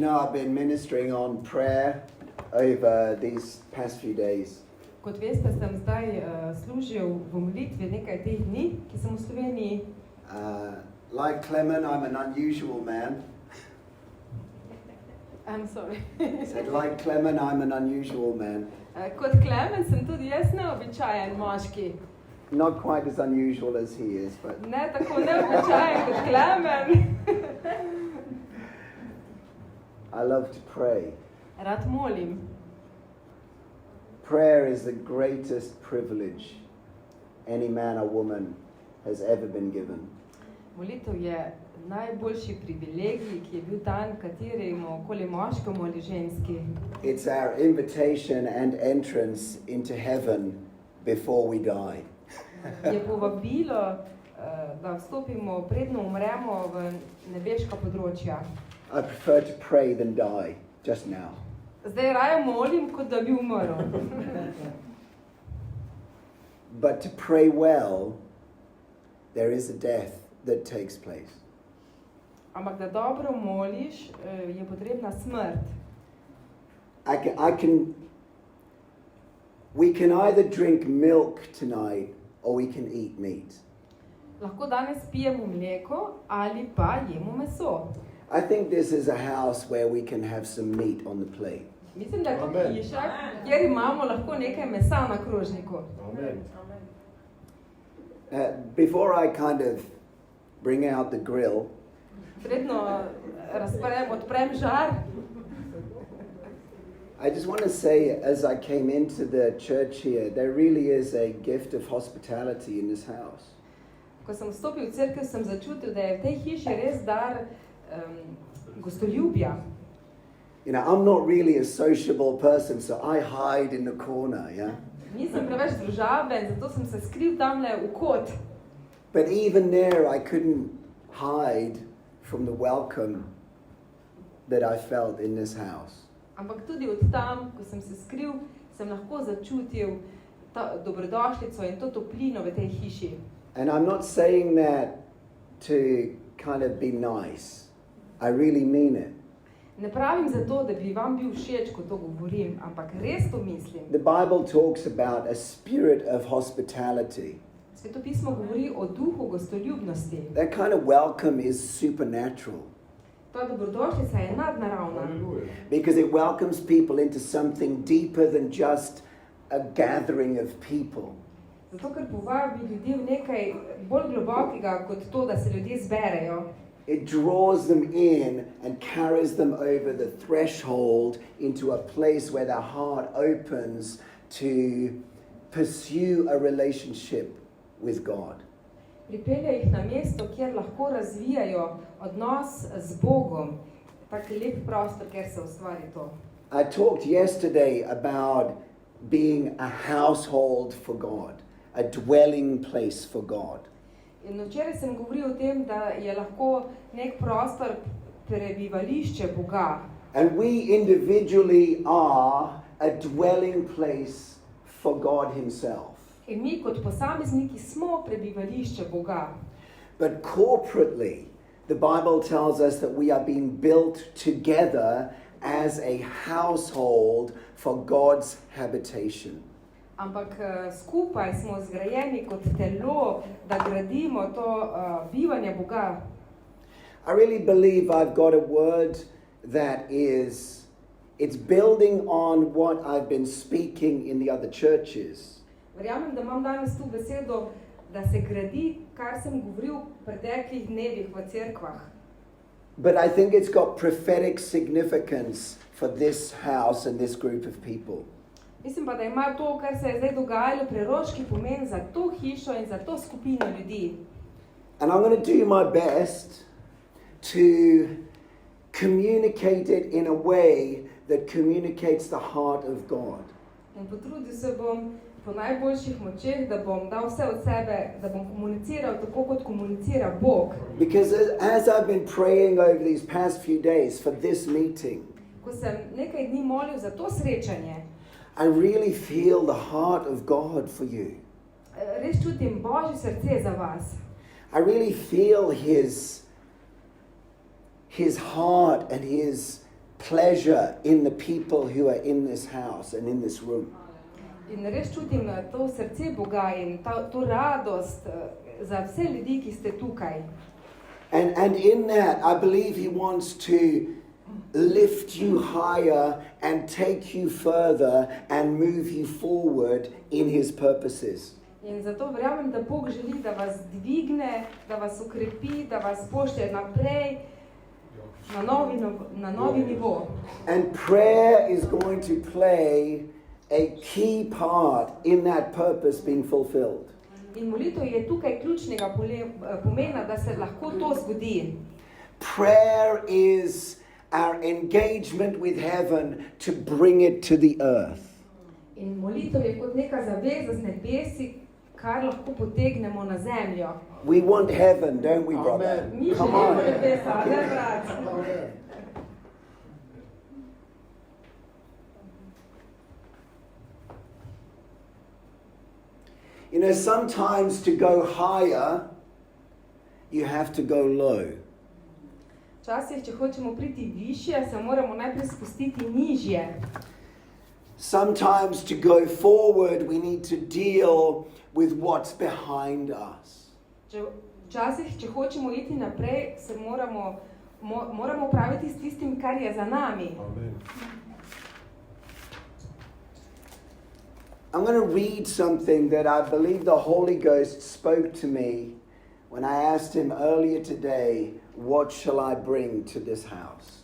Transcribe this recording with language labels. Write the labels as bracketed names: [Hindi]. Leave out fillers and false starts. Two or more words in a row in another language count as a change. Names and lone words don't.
[English] I've been ministering on prayer over these past few days. [Slovenian] Kot veste, sem zdaj služil v molitvi nekaj teh dni, ki sem v Sloveniji. [English] Like Clement, I'm an unusual man. I'm sorry. Said, like Clement, I'm an unusual man. [Slovenian] Kot Klemen sem tudi jaz neobičajen moški. [English] Not quite as unusual as he is, but... [Slovenian] Ne tako neobičajen kot Klemen. [English] I love to pray. [Slovenian] Rad molim. [English] Prayer is the greatest privilege any man or woman has ever been given. [Slovenian] Molitev je najboljši privilegij, ki je bil dan kateremu koli moškemu ali ženski. [English] It's our invitation and entrance into heaven before we die. [Slovenian] Je povabilo, da vstopimo, predno umremo v nebeška področja. [English] I prefer to pray than die, just now. [Slovenian] Zdaj raje molim, kot da bi umrl. [English] But to pray well, there is a death that takes place. [Slovenian] Ampak da dobro moliš, je potrebna smrt. [English] We can either drink milk tonight or we can eat meat. [Slovenian] Lahko danes pijemo mleko ali pa jemo meso. [English] I think this is a house where we can have some meat on the plate. [Slovenian] Mislim, da je to hiša, kjer imamo lahko nekaj mesa na krožniku. [English] Amen. Before I kind of bring out the grill, [Slovenian] Predno odprem žar. [English] I just want to say, as I came into the church here, there really is a gift of hospitality in this house. [Slovenian] Ko sem vstopil v cerkev, sem začutil, da je v tej hiši res dar gostoljubja. [English] You know, I'm not really a sociable person, so I hide in the corner, yeah? [Slovenian] Nisem preveč družaben, zato sem se skril tamle v kot. [English] But even there, I couldn't hide from the welcome that I felt in this house. [Slovenian] Ampak tudi od tam, ko sem se skril, sem lahko začutil ta dobrodošlico in to toplino v tej hiši. [English] And I'm not saying that to kind of be nice. I really mean it. [Slovenian] Ne pravim zato, da bi vam bil všeč, ko to govorim, ampak res to mislim. [English] The Bible talks about a spirit of hospitality. [Slovenian] Svetopismo govori o duhu gostoljubnosti. [English] That kind of welcome is supernatural. [Slovenian] Ta dobrodošlica je nadnaravna. [English] Because it welcomes people into something deeper than just a gathering of people. [Slovenian] Zato, ker povabi ljudi v nekaj bolj globokega, kot to, da se ljudje zberejo. [English] It draws them in and carries them over the threshold into a place where their heart opens to pursue a relationship with God. [Slovenian] Pripelje jih na mesto, kjer lahko razvijajo odnos z Bogom. Tak lep prostor, kjer se ustvari to. [English] I talked yesterday about being a household for God, a dwelling place for God. [Slovenian] In včeraj sem govoril o tem, da je lahko nek prostor prebivališče Boga. [English] And we individually are a dwelling place for God himself. [Slovenian] In mi kot posamezniki smo prebivališče Boga. [English] But corporately, the Bible tells us that we are being built together as a household for God's habitation. [Slovenian] Ampak skupaj smo zgrajeni kot telo, da gradimo to bivanje Boga. [English] I really believe I've got a word that it's building on what I've been speaking in the other churches. [Slovenian] Verjamem, da imam danes tu besedo, da se gradi, kar sem govoril v preteklih dnevih v cerkvah. [English] But I think it's got prophetic significance for this house and this group of people. [Slovenian] Mislim pa, da ima to, kar se je zdaj dogajalo, preroški pomen za to hišo in za to skupino ljudi. [English] And I'm going to do my best to communicate it in a way that communicates the heart of God. [Slovenian] In potrudil se bom po najboljših močeh, da bom dal vse od sebe, da bom komuniciral tako, kot komunicira Bog. [English] Because as I've been praying over these past few days for this meeting, [Slovenian] Ko sem nekaj dni molil za to srečanje, [English] I really feel the heart of God for you. [Slovenian] res čutim Božje srce za vas. [English] I really feel his heart and his pleasure in the people who are in this house and in this room. [Slovenian] In res čutim to srce Boga in to radost za vse ljudi, ki ste tukaj. [English] And in that, I believe he wants to lift you higher and take you further and move you forward in his purposes. [Slovenian] In zato verjamem, da Bog želi, da vas dvigne, da vas ukrepi, da vas pošlje naprej na novi nivo. [English] And prayer is going to play a key part in that purpose being fulfilled. [Slovenian] In molitev je tukaj ključnega pomena, da se lahko to zgodi. [English] Prayer is our engagement with heaven to bring it to the earth. [Slovenian] In molitev je kot neka zaveza z nebesi, kar lahko potegnemo na zemljo. [English] We want heaven, don't we, brother? [Slovenian] Mi želimo nebesa, ne brat. [English] You know, sometimes to go higher, you have to go low. [Slovenian] Včasih, če hočemo priti višje, se moramo najprej spustiti nižje. [English] Sometimes to go forward, we need to deal with what's behind us. [Slovenian] Včasih, če hočemo iti naprej, se moramo upraviti s tistim, kar je za nami. [English] Amen. I'm going to read something that I believe the Holy Ghost spoke to me when I asked him earlier today, what shall I bring to this house?